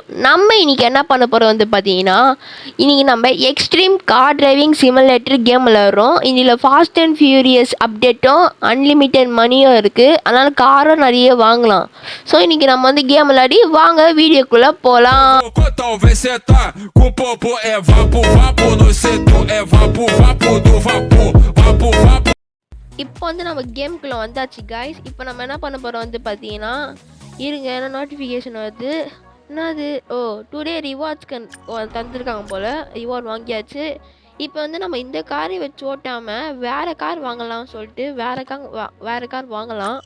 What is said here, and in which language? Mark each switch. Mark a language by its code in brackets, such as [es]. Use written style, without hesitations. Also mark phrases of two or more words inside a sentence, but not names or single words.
[ta] நம்ம இன்றைக்கி என்ன பண்ண போகிறோம் வந்து பார்த்தீங்கன்னா, இன்றைக்கி நம்ம எக்ஸ்ட்ரீம் கார் டிரைவிங் சிமுலேட்டர் கேம் விளையாடுறோம். இதில் ஃபாஸ்ட் அண்ட் ஃபியூரியஸ் அப்டேட்டும் [en] unlimited money [ta] இருக்குது. அதனால் காரும் நிறைய வாங்கலாம். ஸோ இன்றைக்கி நம்ம வந்து கேம் விளையாடி வாங்க வீடியோக்குள்ளே போகலாம். [pt] Talvez cê tá com popo, é vapo, vapo no setor, é vapo, vapo do vapor, vapo, vapo. [ta] இப்போ வந்து நம்ம கேமுக்குள்ளே வந்தாச்சு கைஸ். இப்போ நம்ம என்ன பண்ண போகிறோம் வந்து பார்த்தீங்கன்னா, இருங்க, என்ன நோட்டிஃபிகேஷன் வருது. என்னது? ஓ, [en] today rewards [ta] தந்துருக்காங்க போல். ரிவார்ட் வாங்கியாச்சு. இப்போ வந்து நம்ம இந்த காரை வச்சு ஓட்டாமல் வேறு கார் வாங்கலாம்னு சொல்லிட்டு வேறு கார் வாங்கலாம்.